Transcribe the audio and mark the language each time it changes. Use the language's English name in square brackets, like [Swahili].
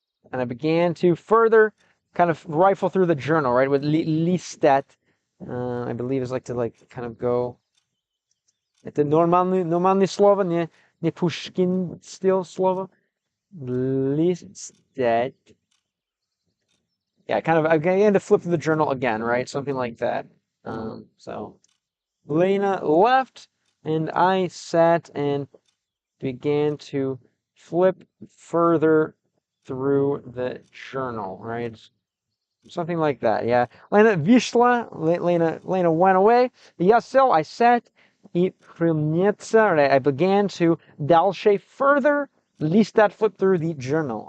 [English] And I began to further kind of rifle through the journal, right? With listat, I believe is like to kind of go. [Russian] Это нормальное слово, не Пушкин стиль слово. Listat. [English] Yeah, kind of again to flip through the journal again, right? Something like that. So Lena left, and I sat and began to flip further through the journal, right? Something like that, yeah. Lena [Russian] вышла, [English] Lena went away. [Russian] Я сел, [English] I sat, [Russian] и принялся, right? [English] I began to дальше further, листать, flip through the journal.